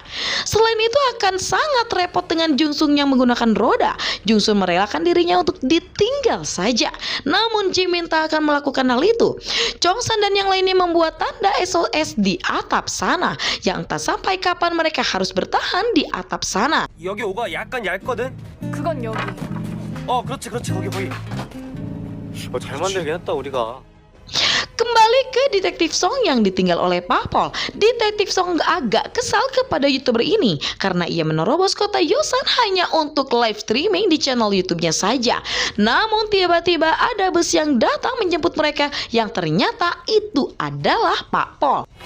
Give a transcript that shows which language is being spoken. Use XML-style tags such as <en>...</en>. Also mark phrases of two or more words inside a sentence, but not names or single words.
<id>Selain itu akan sangat repot dengan Jungsung yang menggunakan roda. Jungsung merelakan dirinya untuk ditinggal saja. Namun Jimin tak akan melakukan hal itu. Chongsan dan yang lainnya membuat tanda SOS di atap sana, yang tak sampai kapan mereka harus bertahan di atap sana.</id> <ko>여기 오가 약간 얇거든? 그건 여기. 그렇지 거기 보이. 잘 만들긴 했다 우리가.</ko> <id>Kembali ke Detektif Song yang ditinggal oleh Papol. Detektif Song agak kesal kepada YouTuber ini karena ia menerobos kota Yosan hanya untuk</id> <en>live streaming</en> <id>di channel YouTube-nya saja. Namun tiba-tiba ada bus yang datang menjemput mereka yang ternyata itu adalah Papol.</id>